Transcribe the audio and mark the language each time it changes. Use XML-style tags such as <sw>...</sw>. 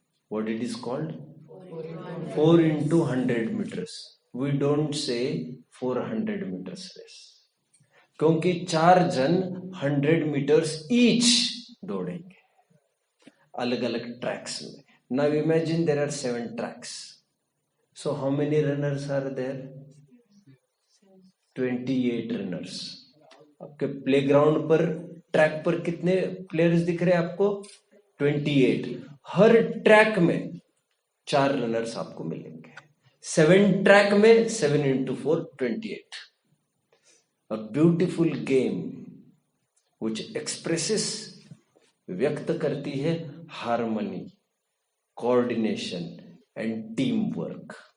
<en>What it is called? 4 into 100 meters. We don't say 400 meters race,</en> <hi>क्योंकि 4 जन</hi> <en>100 meters each</en> <hi>दौड़ेंगे अलग अलग ट्रैक्स में।</hi> <en>Now imagine there are 7 tracks. So how many runners are there?</en> <hi>28 runners. आपके playground पर, track पर कितने प्लेयर्स दिख रहे हैं आपको? 28। हर ट्रैक में 4 रनर्स आपको मिलेंगे। 7 ट्रैक में</hi> <en>7 into 4 28। A beautiful game which expresses,</en> <hi>व्यक्त करती है</hi> <en>Harmony, coordination and team work.</en>